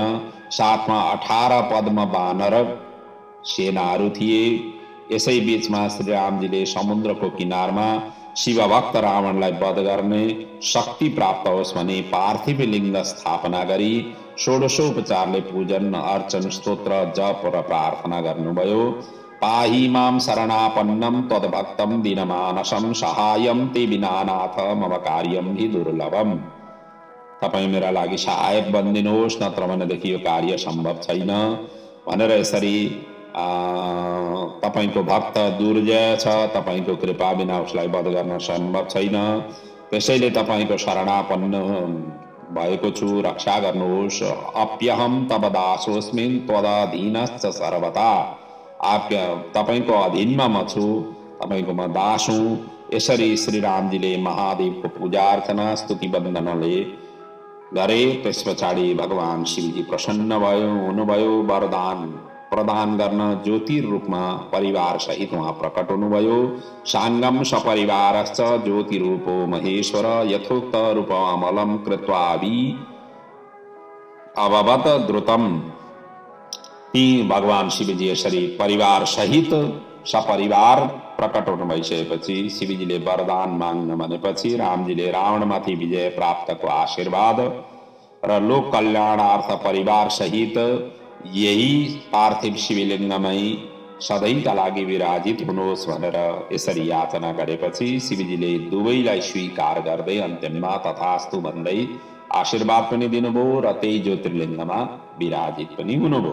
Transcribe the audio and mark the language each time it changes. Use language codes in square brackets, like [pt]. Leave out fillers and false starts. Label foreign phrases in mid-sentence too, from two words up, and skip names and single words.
[ne] साथमा 18 पद्म वानर सेनाहरू थिए। यसै बीचमा श्रीरामजीले समुद्रको किनारमा शिवभक्त रावणलाई वध गर्ने शक्ति प्राप्त होस् भनी पार्थिव लिङ्ग स्थापना गरी षोडशोपचारले पूजन अर्चन स्तोत्र जप र प्रार्थना गर्नुभयो। [sa] पाहि मां शरणापन्नं त्वद्भक्तं दीनमानसं सहायं ते विना नाथ मम कार्यं हि दुर्लभम्। [ne] तपाईं मेरा लागि सहायक बनिदिनुहोस्, नत्र भनेदेखि यो कार्य सम्भव छैन भनेर यसरी तपाईंको भक्त दुर्जय छ, तपाईंको कृपा बिना उसलाई वध गर्न सम्भव छैन। त्यसैले तपाईंको शरणापन्न भएको छु, रक्षा गर्नुहोस्। [sa] अप्यहम तब दासोस्मिन् त्वदधीनश्च सर्वथा। [ne] तपाईंको अधीनमा म छु, तपाईंको म दास हुँ। यसरी श्रीरामजीले महादेवको पूजा अर्चना स्तुति वन्दनाले गरे। त्यस पछाडि भगवान शिवजी प्रसन्न हुनुभयो। वरदान प्रदान गर्न ज्योतिर रूपमा परिवार सहित वहाँ प्रकट हुनुभयो। [sa] साङ्गम सपरिवारश्च ज्योतिरूपो महेश्वर यथोक्त रूपमलम कृत्वाभि अभवत द्रुतम। [ne] ती भगवान शिवजी यसरी परिवार सहित सपरिवार प्रकट हुनु भइसकेपछि शिवजीले वरदान माग्न भनेपछि रामजीले रावणमाथि विजय प्राप्तको आशीर्वाद र लोक कल्याणार्थ परिवार सहित यही पार्थिव शिवलिङ्गमै सधैँका लागि विराजित हुनुहोस् भनेर यसरी याचना गरेपछि शिवजीले दुवैलाई स्वीकार गर्दै अन्त्यमा तथास्तु भन्दै आशीर्वाद पनि दिनुभयो र त्यही ज्योतिर्लिङ्गमा विराजित पनि हुनुभयो।